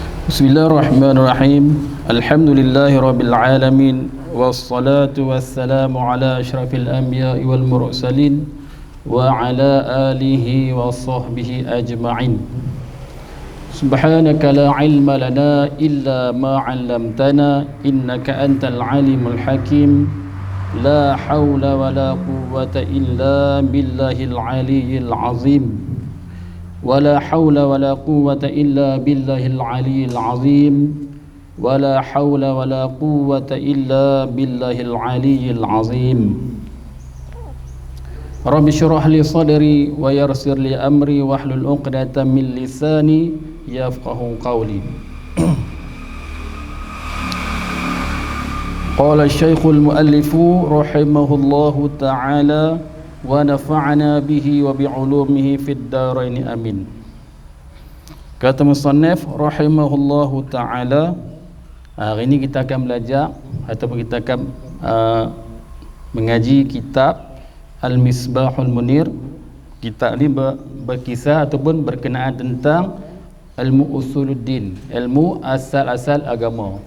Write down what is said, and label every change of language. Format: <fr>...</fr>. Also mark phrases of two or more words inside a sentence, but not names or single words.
<ar>بسم الله الرحمن الرحيم. الحمد لله رب العالمين والصلاة والسلام على أشرف الأنبياء والمرسلين وعلى آله وصحبه أجمعين. سبحانك لا علم لنا إلا ما علمتنا إنك أنت العليم الحكيم. لا حول ولا قوة إلا بالله العلي العظيم. ولا حول ولا قوة إلا بالله العلي العظيم ولا حول ولا قوة إلا بالله العلي العظيم رب اشرح لي صدري ويسر لي أمري واحلل عقدة من لساني يفقه قولي قال الشيخ المؤلف رحمه الله تعالى ونفعنا به وبعلومه في الدارين آمين.</ar> <ms>Kata musannif</ms> <ar>رحمه الله تعالى,</ar> <ms>hari ini kita akan belajar ataupun kita akan mengaji kitab Al-Misbahul Munir. Kitab ini berkisah ataupun berkenaan tentang ilmu usuluddin, ilmu asal-asal agama.</ms>